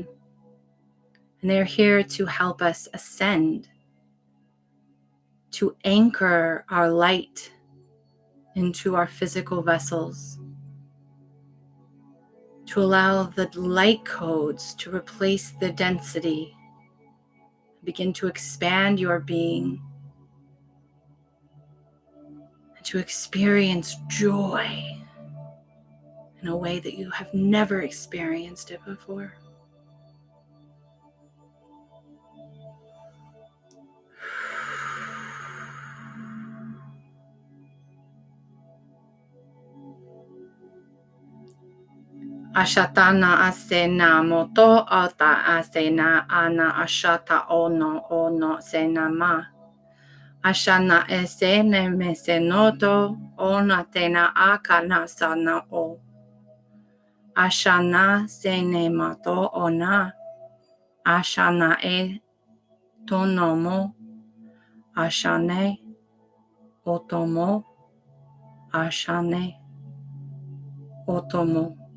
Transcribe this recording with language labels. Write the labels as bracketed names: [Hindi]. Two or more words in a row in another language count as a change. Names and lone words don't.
[English] And they're here to help us ascend, to anchor our light into our physical vessels, to allow the light codes to replace the density, begin to expand your being, and to experience joy in a way that you have never experienced it before. Ashatana asena moto ota asena ana ashata ono sena ma. Ashana esene mesenoto ona tena akana sana o. Ashana sene mato ona. Ashana e tonomo. Ashane otomo. Ashane otomo.